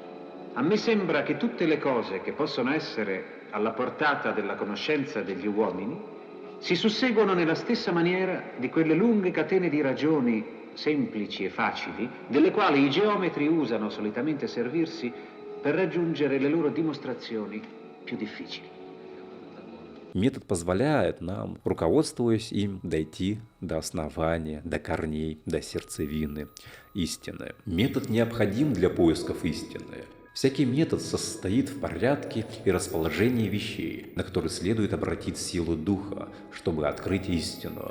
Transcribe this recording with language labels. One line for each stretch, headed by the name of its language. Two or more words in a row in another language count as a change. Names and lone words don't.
Italian: A me sembra che tutte le cose che possono essere alla portata della conoscenza degli uomini si susseguono nella stessa maniera di quelle lunghe catene di ragioni semplici e facili, delle quali i geometri usano solitamente servirsi per raggiungere le loro dimostrazioni più difficili.
Russian: Метод позволяет нам, руководствуясь им, дойти до основания, до корней, до сердцевины истины. Метод необходим для поисков истины. Всякий метод состоит в порядке и расположении вещей, на которые следует обратить силу духа, чтобы открыть истину.